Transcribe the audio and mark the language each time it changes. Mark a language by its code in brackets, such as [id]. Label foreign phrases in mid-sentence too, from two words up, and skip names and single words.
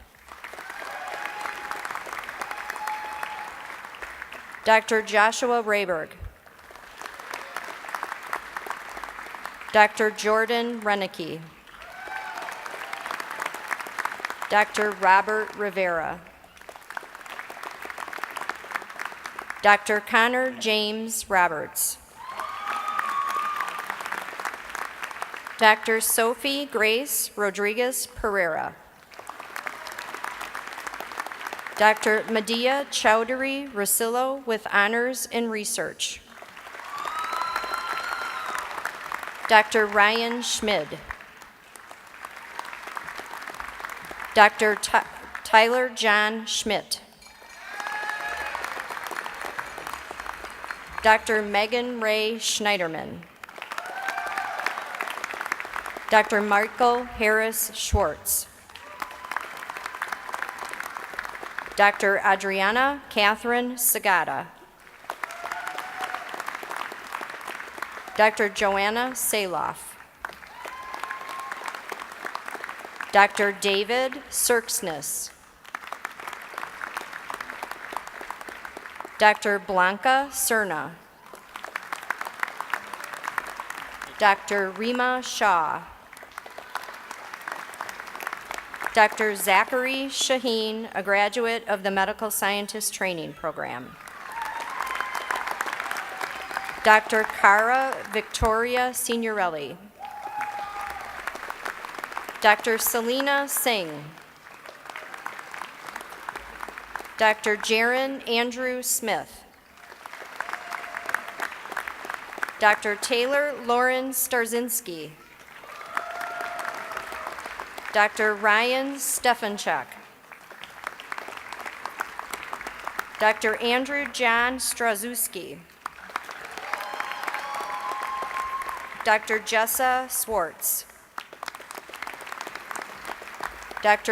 [en] Dr. Joshua Rayberg. Dr. Jordan Renicky. Dr. Robert Rivera. Dr. Connor James Roberts. Dr. Sophie Grace Rodriguez Pereira. Dr. Medea Chowdhury Rosillo with honors in research. Dr. Ryan Schmid. Dr. Tyler John Schmidt. Dr. Megan Ray Schneiderman. Dr. Michael Harris Schwartz. Dr. Adriana Catherine Sagata. Dr. Joanna Saloff. Dr. David Serksness. Dr. Blanca Cerna. Dr. Rima Shah. Dr. Zachary Shaheen, a graduate of the Medical Scientist Training Program. Dr. Cara Victoria Signorelli. Dr. Selena Singh. Dr. Jaron Andrew Smith. Dr. Taylor Lauren Starzinski. Dr. Ryan Stefanchuk. Dr. Andrew John Strazewski. Dr. Jessa Swartz. Dr.